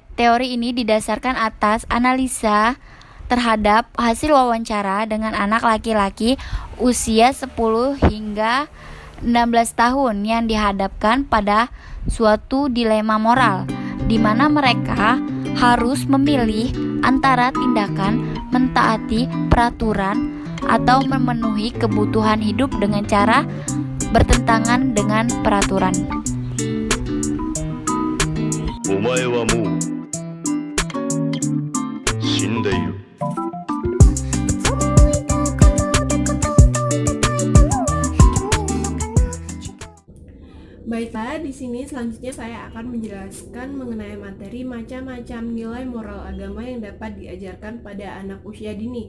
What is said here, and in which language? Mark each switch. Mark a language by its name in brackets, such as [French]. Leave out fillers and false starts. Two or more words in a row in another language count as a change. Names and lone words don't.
[Indonesian] Teori ini didasarkan atas analisa terhadap hasil wawancara dengan anak laki-laki usia 10 hingga 16 tahun yang dihadapkan pada suatu dilema moral, di mana mereka harus memilih antara tindakan mentaati peraturan atau memenuhi kebutuhan hidup dengan cara bertentangan dengan peraturan. [Japanese] お前はもう死んでいる。 [Indonesian] Baiklah, di sini selanjutnya saya akan menjelaskan mengenai materi macam-macam nilai moral agama yang dapat diajarkan pada anak usia dini.